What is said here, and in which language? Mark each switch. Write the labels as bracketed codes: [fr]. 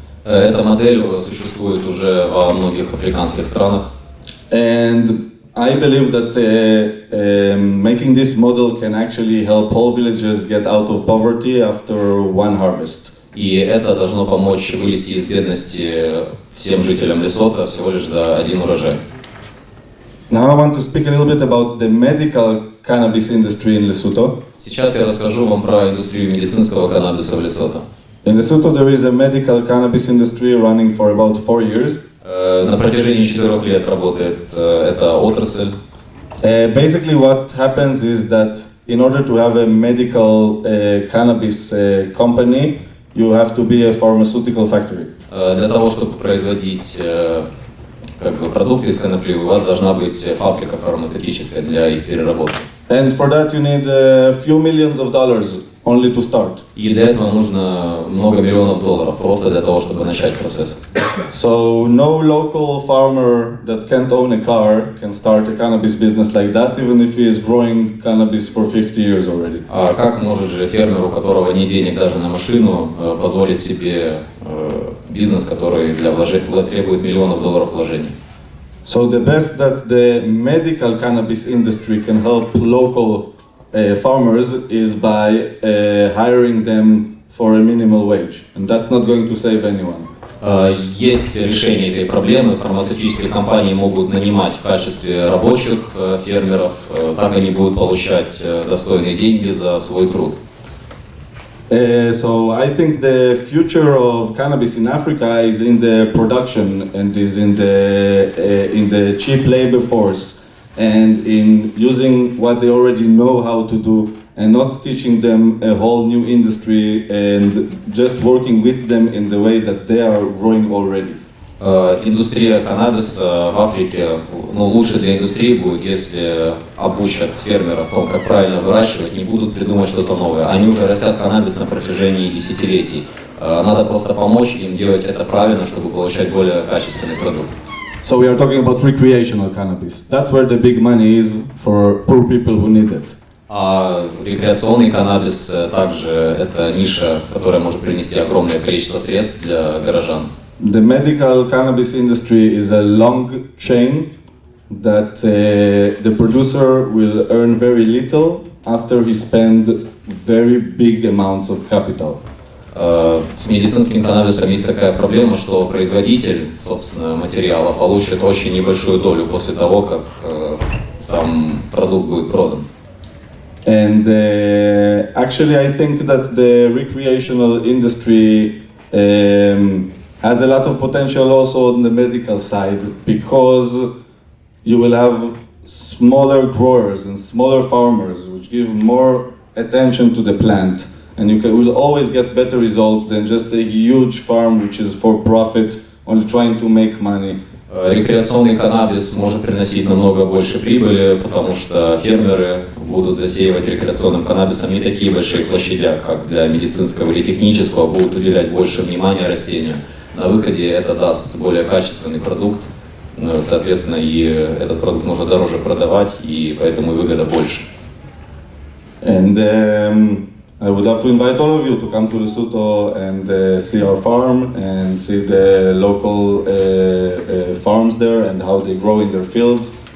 [ru] Эта модель существует уже во многих африканских странах. [en] And I believe that making this model can actually help whole villages get out of poverty after one harvest. [ru] И это должно помочь вылезти из бедности всем жителям Лесото всего лишь за один урожай. [en] Now I want to speak a little bit about the medical cannabis industry in Lesotho. [ru] Сейчас я расскажу вам про индустрию медицинского каннабиса в Лесото. [en] In Lesotho there is a medical cannabis industry running for about 4 years. [ru] На протяжении 4 лет работает эта отрасль. [en] Basically what happens is that in order to have a medical cannabis company, you have to be a pharmaceutical factory. [ru] Для того, чтобы производить продукты из конопли, у вас должна быть фабрика фармацевтическая для их переработки. [en] And for that you need a few millions of dollars only to start. [ru] И для этого нужно много миллионов долларов просто для того, чтобы начать процесс. [en] So no local farmer that can't own a car can start a cannabis business like that, even if he is growing cannabis for 50 years already. [ru] А как может же фермер, у которого нет денег даже на машину, позволить себе бизнес, который требует миллионов долларов вложений? [en] So the best that the medical cannabis industry can help local farmers is by hiring them for a minimal wage, and that's not going to save anyone. [ru] Есть решение этой проблемы. Фармацевтические компании могут нанимать в качестве рабочих фермеров, так они будут получать достойные деньги за свой труд. [en] So I think the future of cannabis in Africa is in the production and is in the cheap labor force and in using what they already know how to do and not teaching them a whole new industry and just working with them in the way that they are growing already. [ru] Индустрия каннабиса в Африке, лучше для индустрии будет, если обучат фермеров в том, как правильно выращивать, не будут придумать что-то новое. Они уже растят каннабис на протяжении десятилетий. Надо просто помочь им делать это правильно, чтобы получать более качественный продукт. [en] So we are talking about recreational cannabis. That's where the big money is for poor people who need it. [ru] А рекреационный каннабис также это ниша, которая может принести огромное количество средств для горожан. [en] The medical cannabis industry is a long chain that the producer will earn very little after he spends very big amounts of capital. [ru] С медицинским каннабисом есть такая проблема, что производитель, собственно, материала получит очень небольшую долю после того, как сам продукт будет продан. [en] And actually, I think that the recreational industry has a lot of potential also on the medical side, because you will have smaller growers and smaller farmers which give more attention to the plant, and will always get better result than just a huge farm which is for profit, only trying to make money. [ru] Рекреационный каннабис может приносить намного больше прибыли, потому что фермеры будут засеивать рекреационным каннабисом не такие большие площади, как для медицинского или технического, будут уделять больше внимания растению. На выходе это даст более качественный продукт, соответственно, и этот продукт можно дороже продавать, и поэтому выгода больше. [en] And I would love to invite all of you to come to Lesotho and see our farm and see the local farms there and how they grow in their fields.